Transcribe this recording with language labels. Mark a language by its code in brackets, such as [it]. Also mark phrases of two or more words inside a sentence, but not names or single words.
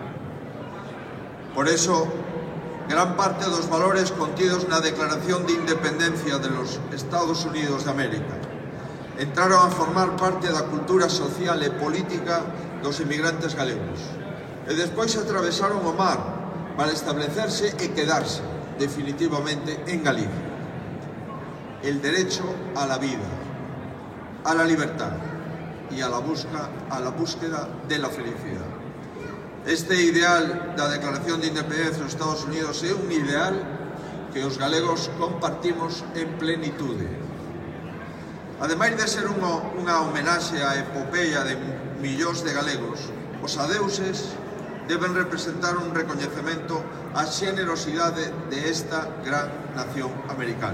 [gl] Por eso, gran parte dos valores contidos na Declaración de Independencia de los Estados Unidos de América entraron a formar parte da cultura social e política dos inmigrantes galegos e despois atravesaron o mar para establecerse e quedarse definitivamente en Galicia. [es] El derecho a la vida, a la libertad y a la búsqueda de la felicidad. [gl] Este ideal da Declaración de Independencia dos Estados Unidos é un ideal que os galegos compartimos en plenitude. Ademais de ser unha homenaxe á epopeia de millóns de galegos, os adeuses deben representar un recoñecemento á xenerosidade de esta gran nación americana.